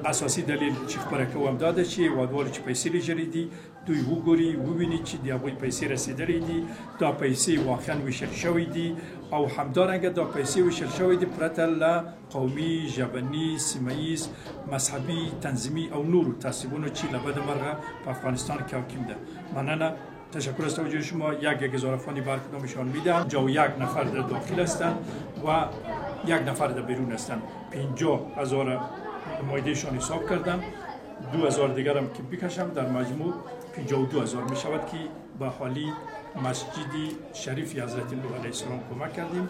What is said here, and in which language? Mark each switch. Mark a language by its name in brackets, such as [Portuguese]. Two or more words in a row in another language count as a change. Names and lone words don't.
[Pashto] اساسي دلیل چې خبره کوم دا ده چې هیوادوالو چې پیسې لیږلي دي، دوی وګوري، وویني چې د هغوی پیسې رسېدلې دي، دا پیسې واقعا ویشل شوي دي او همدارنګه دا پیسې ویشل شوي دي پرته له قومي، ژبني، سیمهییز، مذهبي، تنظیمي او نورو تعصبونو چې له بده مرغه په افغانستان کې حاکم ده. مننه، [Persian] تشکر از توجه شما. 1000 افغانی بر کدامشان میدم. 51 نفر در داخل هستند و 1 نفر در بیرون هستند. 50,000 مایدهشان حساب کردم. 2000 دیگر هم که بکشم در مجموع 52,000 می شود که به حالی مسجد شریف حضرت نوح علیه السلام کمک کردیم.